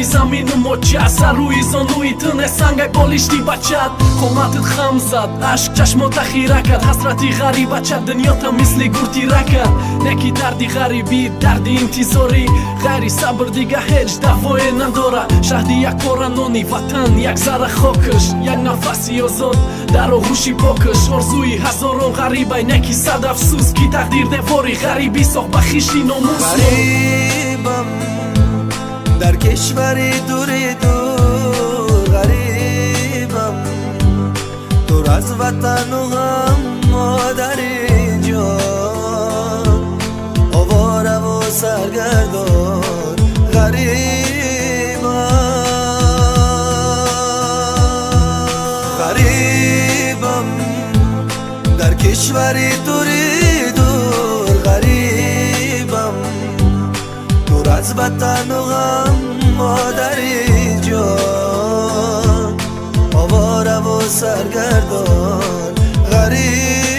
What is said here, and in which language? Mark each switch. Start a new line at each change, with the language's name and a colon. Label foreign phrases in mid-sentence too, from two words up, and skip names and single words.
Tajik: замину моча сар рӯи зонуи ту не сангай болишти бачат қоматат хам зад ашк чашмота хира кард ҳасрати ғарибача дунёта мисли гурти ракат не ки дарди ғарибӣ дарди интизорӣ ғайри сабр дига ҳеҷ давое надора шаҳди якпора нони ватан як зара хокаш як нафаси озод дар оғӯши покаш орзуи ҳазорон ғарибай не ки сад афсӯс ки тақдир девори ғарибӣ сохт ба хишти номус.
Persian: غریبم در کشوری دوری دور غریبم دور از وطن و غم مادری جان آواره و سرگردان غریبم در کشوری دوری دور غریبم دور از وطن و غم مادری جان آواره و سرگردان غریب